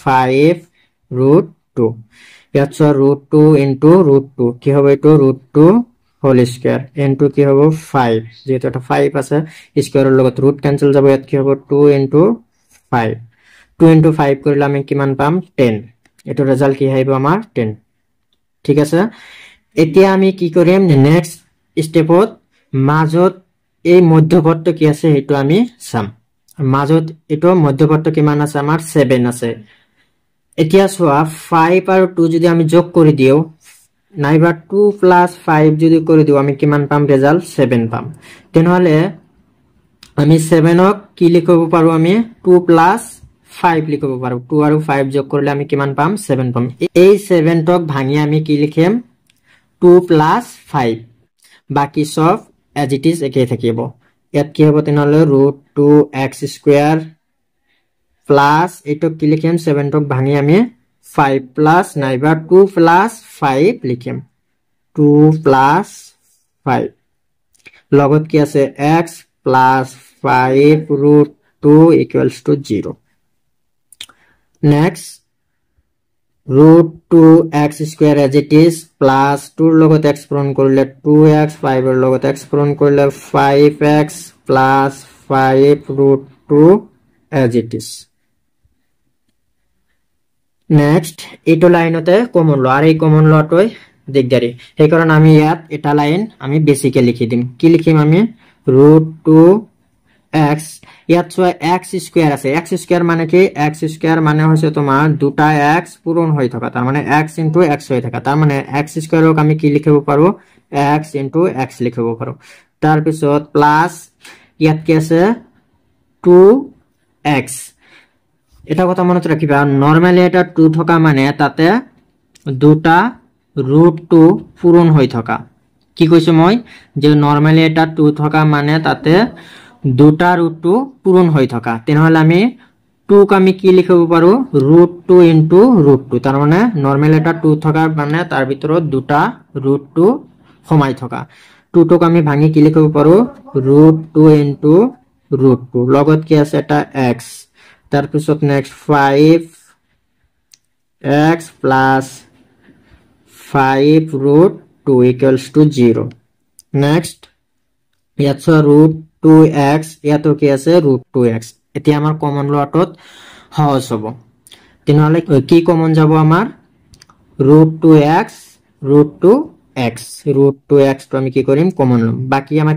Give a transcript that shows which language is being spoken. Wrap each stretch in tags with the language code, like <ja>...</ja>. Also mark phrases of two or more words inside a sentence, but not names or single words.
<as>5 √2 ইয়াত √2 √2 কি হ'ব এটো √2 হোল</as> <en>square into</en> <as>কি হ'ব 5 যেটো এটা 5 আছে স্কয়াৰৰ লগত ৰুট ক্যান্সেল যাব ইয়াত কি হ'ব 2 * 5 2 * 5 কৰিলে আমি কিমান পাম 10 এটো রেজাল্ট কি হইব আমার 10 ঠিক আছে এতিয়া আমি কি কৰিম নেক্সট স্টেপত মাজত এই মধ্যপদটো কি আছে হেতু আমি চাম মাজত এটো মধ্যপদটো কিমান আছে আমাৰ 7 আছে এতিয়া সোয়া 5 আৰু 2 যদি আমি যোগ কৰি দিও নাইবা 2 + 5 যদি কৰি দিও আমি কিমান পাম রেজাল্ট 7 পাম তেনেহলে আমি 7 ক কি লিখব পাৰো আমি 2 + 5 লিখব পাৰো 2 আৰু 5 যোগ কৰিলে আমি কিমান পাম 7 পাম এই 7 টক ভাঙি আমি কি লিখিম 2 + 5 বাকি সব</as> <en>as it is</en> <as>একে থাকিব ইয়াত কি হ'ব তেনেহলে √2x² প্লাস এটো কি লিখিম 7 টক ভাঙি আমি 5 প্লাস নাইবা 2 + 5 লিখিম 2 + 5 লগত কি আছে x + 5 √2 = 0 next √2x²</as> <en>as it is plus</en> <as>2 ৰ লগত x পূৰণ কৰিলে 2x 5 ৰ লগত x পূৰণ কৰিলে 5x</as> <en>plus 5 √2 as it is next</en> <as>এটো লাইনতে কমন ল আর এই কমন লটোই দিগদারি সেই কারণ আমি ইয়াত এটা লাইন আমি বেসিকে লিখি দিম কি লিখিম আমি √2x ইয়াত x² আছে x² মানে কি x² মানে হইছে তোমার দুটা x পূরণ হৈ থকা তার মানে x * x হৈ থকা তার মানে x² ক আমি কি লিখিব পাৰো x * x লিখিব পাৰো তার পিছত প্লাস ইয়াত কি আছে 2x এটা কথা মনত ৰাখিবা নরমালি এটা 2 থকা মানে তাতে দুটা √2 পূরণ হৈ থকা কি কৈছো মই যে নরমালি এটা 2 থকা মানে তাতে দুটা √2 পূরণ হৈ থকা তেনেহলে আমি 2 ক আমি কি লিখিব পাৰো √2 * √2 তার মানে নরমালি এটা 2 থকা মানে তার ভিতৰত দুটা √2 সমাই থকা 2 টক আমি ভাঙি কি লিখিব পাৰো √2 * √2 লগত কি আছে এটা x তার পিছত নেক্সট 5x plus 5 √2 = 0 next ইয়াত √2x ইয়াতো কি আছে √2x এতিয়া আমাৰ কমন লটত সহজ হ'ব তেনেহলে কি কমন যাব আমাৰ √2x √2x √2x তো আমি কি কৰিম কমন লম বাকি আমাৰ</as>